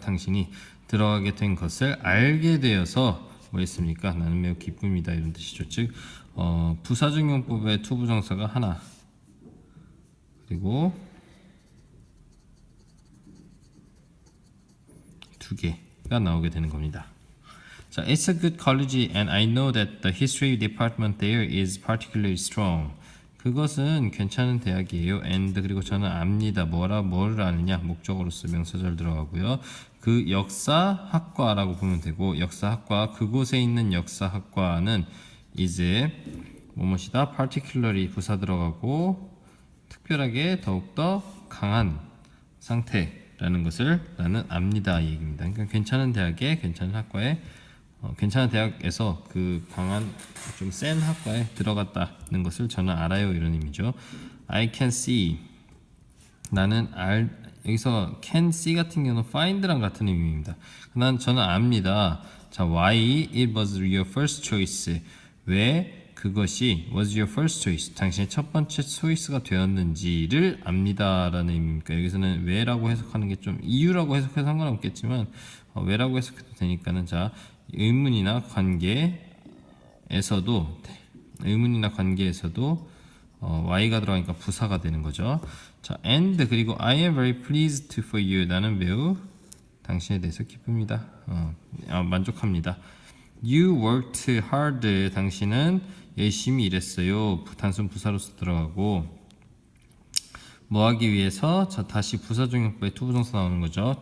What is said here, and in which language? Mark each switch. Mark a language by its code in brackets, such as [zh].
[ko] 당신이 들어가게 된 것을 알게 되어서 뭐 했습니까? 나는 매우 기쁩니다 이런 뜻이죠. 즉 부사적용법의 to 부정사가 하나 그리고 두 개가 나오게 되는 겁니다. [en] 자, it's a good college and I know that the history department there is particularly strong. [ko] 그것은 괜찮은 대학이에요. and 그리고 저는 압니다. 뭐를 아느냐? 목적어로서 명사절 들어가고요. 그 역사학과라고 보면 되고 역사학과 그곳에 있는 역사학과는 is 뭐뭐시다 particularly 부사 들어가고 특별하게 더욱더 강한 상태라는 것을 나는 압니다 이 얘기입니다. 그러니까 괜찮은 대학에 괜찮은 학과에 괜찮은 대학에서 그 강한 좀 센 학과에 들어갔다는 것을 저는 알아요 이런 의미죠. [en] I can see [ko] 나는 여기서 can see 같은 경우는 find랑 같은 의미입니다. 저는 압니다. [en] 자, why it was your first choice [ko] 왜 그것이 [en] was your first choice [ko] 당신의 첫 번째 [en] choice가 [ko] 되었는지를 압니다라는 의미입니까? 여기서는 왜라고 해석하는 게 좀 이유라고 해석해서 상관없겠지만 왜라고 해석해도 되니까는 자 의문이나 관계에서도 의문이나 관계에서도 y가 들어가니까 부사가 되는 거죠. [en] 자, and 그리고 I am very pleased for you. [ko] 나는 매우 당신에 대해서 기쁩니다. 만족합니다. [en] You worked hard. [ko] 당신은 열심히 일했어요. 단순 부사로서 들어가고 뭐 하기 위해서? 자, 다시 부사종용법에 투부정사 나오는 거죠.